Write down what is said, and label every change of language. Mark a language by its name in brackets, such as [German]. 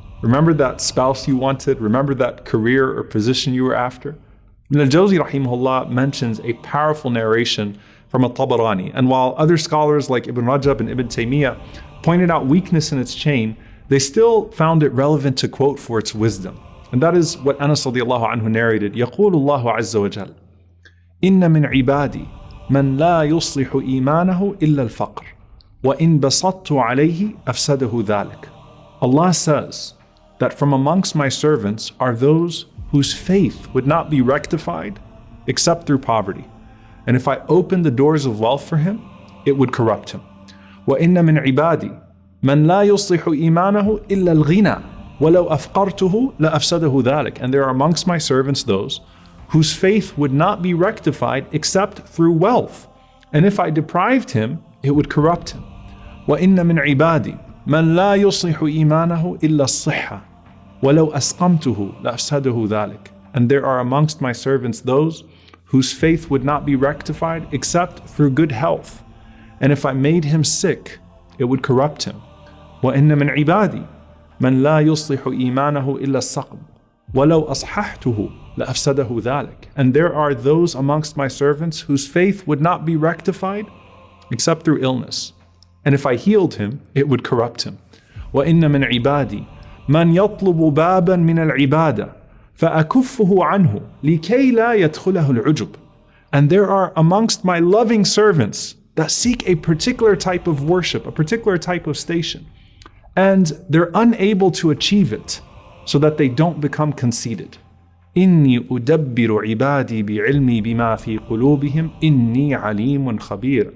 [English] Remember that spouse you wanted? Remember that career or position you were after? Ibn al-Jawzi rahimahullah mentions a powerful narration from At-Tabarani, and while other scholars like Ibn Rajab and Ibn Taymiyyah pointed out weakness in its chain, they still found it relevant to quote for its wisdom. And that is what Anas radiallahu anhu narrated. [Arabic] يقول الله عز وجل إن من عبادي من لا يصلح إيمانه إلا الفقر وإن بسطت عليه أفسده ذلك. [English] Allah says that from amongst my servants are those whose faith would not be rectified except through poverty. And if I open the doors of wealth for him, it would corrupt him. [Arabic] وإن من عبادي من لا يصلح إيمانه إلا الغنى وَلَوْ أَفْقَرْتُهُ لَأَفْسَدَهُ ذَلِكَ. [English] And there are amongst my servants those whose faith would not be rectified except through wealth. And if I deprived him, it would corrupt him. [Arabic] وَإِنَّ مِنْ عِبَادِي مَنْ لَا يُصْلِحُ إِيمَانَهُ إِلَّا الصِّحَّةِ وَلَوْ أَسْقَمْتُهُ لَأَفْسَدَهُ ذَلِكَ. [English] And there are amongst my servants those whose faith would not be rectified except through good health. And if I made him sick, it would corrupt him. [Arabic] وَإِنَّ مِنْ عِبَادِي من لا يصلح إيمانه إلا السقم ولو أصححته لأفسده ذلك. [English] And there are those amongst my servants whose faith would not be rectified except through illness. And if I healed him, it would corrupt him. [Arabic] وإن من عبادي من يطلب بابا من العبادة فأكفه عنه لكي لا يدخله العجب. [English] And there are amongst my loving servants that seek a particular type of worship, a particular type of station, and they're unable to achieve it so that they don't become conceited. [Arabic] إِنِّي أُدَبِّرُ عِبَادِي بِعِلْمِي بِمَا فِي قُلُوبِهِمْ إِنِّي عَلِيمٌ خَبِيرٌ.